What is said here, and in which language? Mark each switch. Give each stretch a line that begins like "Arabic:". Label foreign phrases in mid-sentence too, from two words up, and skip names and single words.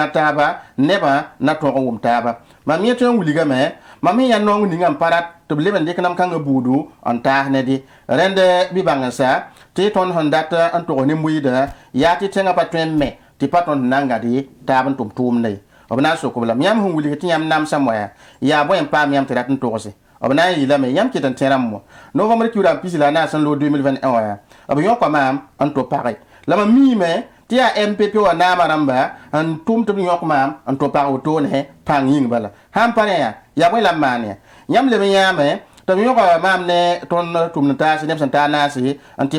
Mossi: gã taaba nebã na tõog n wʋm taaba mam yẽ tõe n wilgame mam sẽn yaa noong ningã n pa rat tɩ b leb n dɩk nam-kãngã buudu n taas nede rẽnd bɩ bãngsa tɩ tõnd sẽn dat n togs ne-moɩɩdã yaa tɩ tẽngã pa tõe n me tɩ pa tõnd n na n gãde taab n tʋm tʋʋmda ye b na n sokb lame yãmb sẽn wilg tɩ yãmb namsã moya yaa bõe n paam yãmb tɩ rat n togse b na n yɩlame yãmb ket n tẽ rãmb mo novembre kɩʋra n pis la a naas n loog 2021 wã yaa b yõka maam n to page la mam miime tɩ yaa MPP wã naamã rãmba n tʋm tɩ b yõk maam n to pag wotone pãng yĩng bala sãn pa rẽ yaa bõe la m maan ya yãmb leb n yãame tɩ b yõka maam ne tõnd tʋmd taase neb sẽn taa naase n tɩ